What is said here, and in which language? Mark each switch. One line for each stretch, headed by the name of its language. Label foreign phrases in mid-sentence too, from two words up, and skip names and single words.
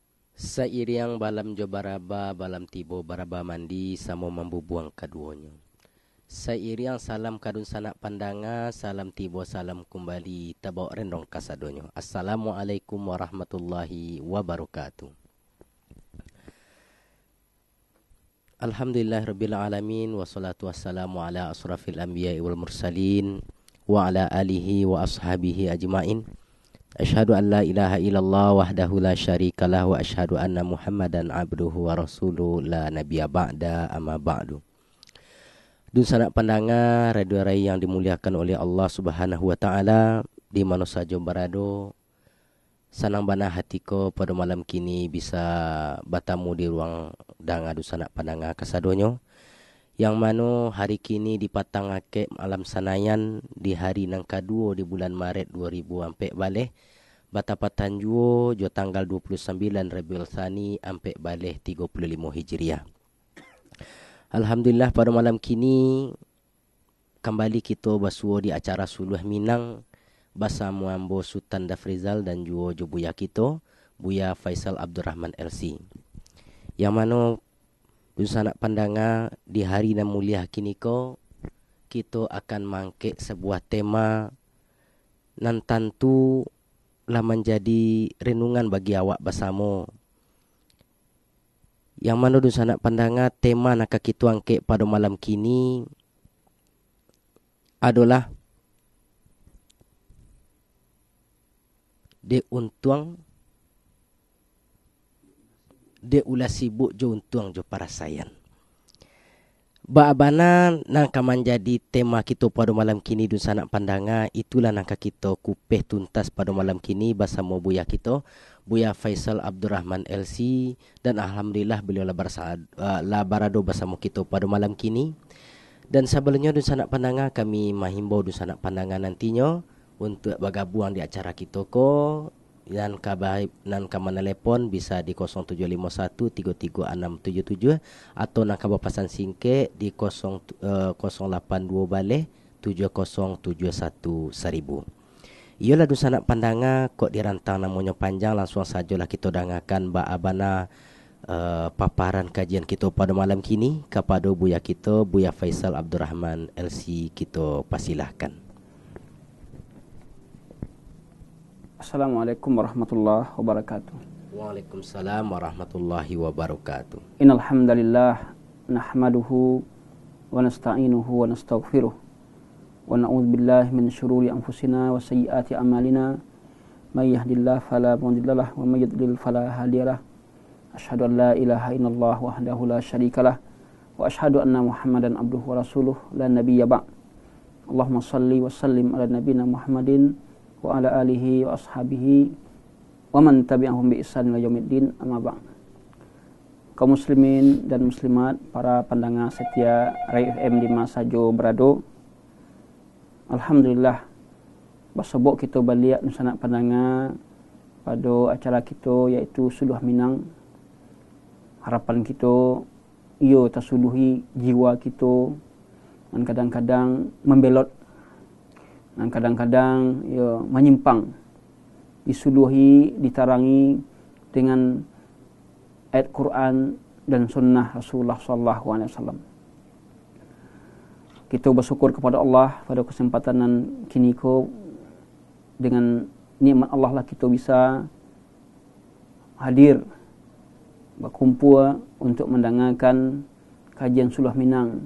Minangkabau: Sairiang balam jo baraba balam tibo baraba mandi samo membubuang kaduonyo. Sairiang salam kadun sanak pandanga salam tibo salam kembali tabau rendong kasadonyo.
Arabic: السلام عليكم ورحمة الله وبركاته. الحمد لله رب العالمين والصلاة والسلام على أشرف الأنبياء والمرسلين وعلى آله وأصحابه أجمعين. أشهد أن لا إله إلا الله وحده لا شريك له وأشهد أن محمدا عبده ورسوله لا نبي بعد أما بعد.
Minangkabau: Dun sanak pandangan radio rai yang dimuliakan oleh Allah
Arabic: سبحانه وتعالى,
Minangkabau: di mana saja berada, sanang bana hatiko pada malam kini bisa bertamu di ruang danga du sanak pandangan kasadonyo, yang mana hari kini dipatangake malam sanayan di hari nang kedua di bulan Maret 2004 baleh batapatan juo jo tanggal 29 Rabiul Tsani ampe baleh 35 Hijriah. Alhamdulillah pada malam kini kembali kita basuo di acara Suluh Minang bersama Ambo Sultan Dafrizal dan juo jo buya kita Buya Faisal Abdurrahman LC. Yang mana sanak pandanga di hari nan mulia kini ko kita akan mangke sebuah tema nan tentu lah menjadi renungan bagi awak bersama. Yang mana sanak pandanga tema nak kita angke pada malam kini adalah de untuang de ulah sibuk jo untuang jo parasayan. Baabana nangka menjadi tema kita pada malam kini dun sanak pandanga, itulah nangka kita kupeh tuntas pada malam kini bersama buya kita Buya Faisal Abdurrahman LC, dan alhamdulillah beliau lah barado bersama kita pada malam kini. Dan sebelumnya dun sanak pandanga kami mahimbau dun sanak pandanga nantinya untuk bergabung di acara kita ko. Dan kaman telepon bisa di 0751 33677 atau nak pesan singkat di 082 baleh 7071 1000. Iyalah du sanak pandanga kok dirantang namanya panjang, langsung sajalah kita dengarkan abana paparan kajian kita pada malam kini kepada buya kita Buya Faisal Abdurrahman LC, kita persilahkan.
Arabic: السلام عليكم ورحمة الله وبركاته. وعليكم السلام ورحمة الله وبركاته. إن الحمد لله نحمده ونستعينه ونستغفره ونعوذ بالله من شرور أنفسنا وسيئات أعمالنا من يهده الله فلا مضل له ومن يضلل فلا هادي له. أشهد أن لا إله إلا الله وحده لا شريك له وأشهد أن محمدا عبده ورسوله لا نبي بعد. اللهم صل وسلم على نبينا محمد وعلى آله وأصحابه ومن تبعهم بإحسان إلى يوم الدين أما بعد.
Indonesian: Kaum muslimin dan muslimat, para pendengar setia Rai FM di masa jo berado, alhamdulillah basebok kita balik sanak pendengar pada acara kita iaitu Suluh Minang. Harapan kita ia tersuluhi jiwa kita, dan kadang-kadang membelot dan kadang-kadang ya menyimpang, disuluhi, ditarangi dengan ayat Quran dan sunnah Rasulullah
Arabic: صلى الله عليه وسلم.
Indonesian: Kita bersyukur kepada Allah pada kesempatan nan kini ko, dengan nikmat Allah lah kita bisa hadir berkumpul untuk mendengarkan kajian Suluh Minang.